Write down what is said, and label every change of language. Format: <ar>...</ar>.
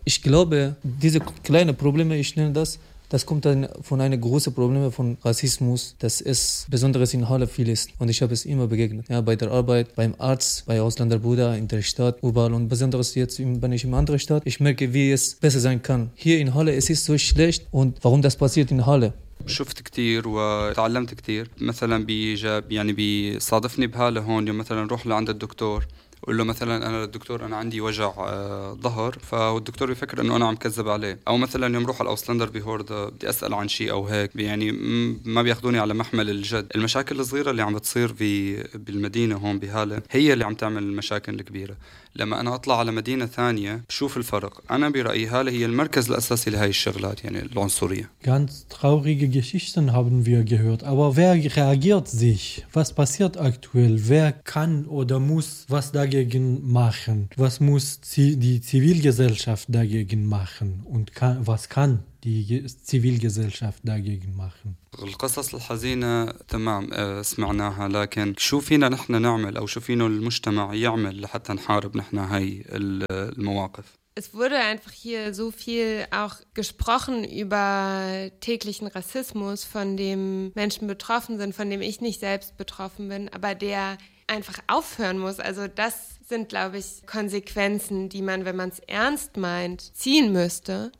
<de>Ich glaube, diese kleinen Probleme, ich nenne das, das kommt dann von einem großen Problem von Rassismus, das es besonders in Halle viel ist. Und ich habe es immer begegnet. Ja, bei der Arbeit, beim Arzt, bei Ausländerbruder, in der Stadt, überall. Und besonders jetzt, wenn ich in einer anderen Stadt, ich merke, wie es besser sein kann. Hier in Halle, es ist so schlecht. Und warum das passiert in Halle?</de> <ar>شفت كتير وتعلمت كتير. مثلا بيصادفني بهالة هون, يوم مثلا روح لعند الدكتور قول له مثلا انا الدكتور انا عندي وجع ظهر, فالدكتور بيفكر انه انا عم كذب عليه. او مثلا يوم روح على الاوسلندر بهوردا بدي اسال عن شيء او هيك, يعني ما بياخذوني على محمل الجد. المشاكل الصغيره اللي عم بتصير بالمدينه هون بهاله هي اللي عم تعمل المشاكل الكبيره. لما انا اطلع على مدينه ثانيه بشوف الفرق. انا برايي هاله هي المركز الاساسي لهي الشغلات, يعني العنصريه.</ar> <de>ganz traurige geschichten haben wir gehört, aber wer reagiert sich, was passiert aktuell, wer kann oder muss was dagegen machen, was muss die Zivilgesellschaft dagegen machen und was kann die Zivilgesellschaft dagegen machen.</de> <ar>القصص الحزينة تمام سمعناها, لكن شو فينا نحن نعمل أو شو فينا المجتمع يعمل لحتى نحارب نحن هاي المواقف؟</ar> <de>Es wurde einfach hier so viel auch gesprochen über täglichen Rassismus, von dem Menschen betroffen sind, von dem ich nicht selbst betroffen bin, aber der einfach aufhören muss. Also das sind, glaube ich, Konsequenzen, die man, wenn man es ernst meint, ziehen müsste.</de>